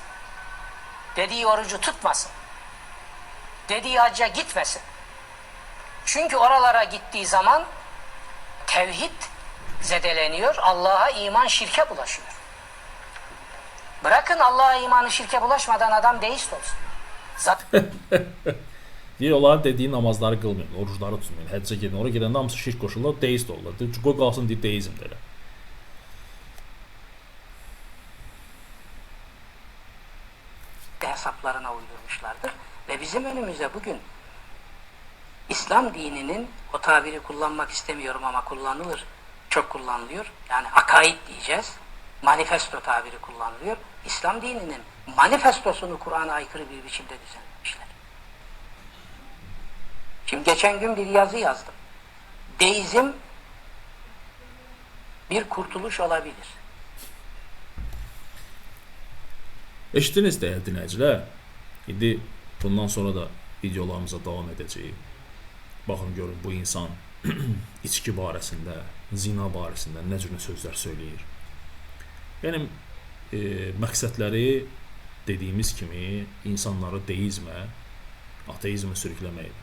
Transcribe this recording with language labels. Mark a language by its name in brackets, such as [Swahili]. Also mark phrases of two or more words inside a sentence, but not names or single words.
[Turkish] Dediği orucu tutmasın. Dediği hacca gitmesin. Çünkü oralara gittiği zaman tevhid zedeleniyor. Allah'a iman şirke bulaşıyor. Bırakın Allah'a imanı şirke bulaşmadan adam deist olsun. Zaten [Azerbaijani] Deyir, onların dediyi namazları qılmayın, orucları tutmayın, həccə gedin. Oraya gedəndə hamısı şirk qoşurlar, deist olurlar. Qoy qalsın deyir, deizm deyirlər. [Turkish] hesaplarına uydurmuşlardır. Ve bizim önümüzde bugün İslam dininin, o tabiri kullanmak istemiyorum ama kullanılır, çok kullanılıyor. Yani akaid diyeceğiz. Manifesto tabiri kullanılıyor. İslam dininin manifestosunu Kur'an'a aykırı bir biçimde düzenlemişler. Şimdi geçen gün bir yazı yazdım. Deizm bir kurtuluş olabilir. [Azerbaijani] Eşitdiniz dəyərli dinləyicilər. İndi bundan sonra da videolarımıza davam edəcəyik. Baxın görün bu insan içki barəsində, zina barəsində nə cür sözlər söyləyir. Yəni məqsədləri dediyimiz kimi insanları deizmə, ateizmə sürükləməkdir.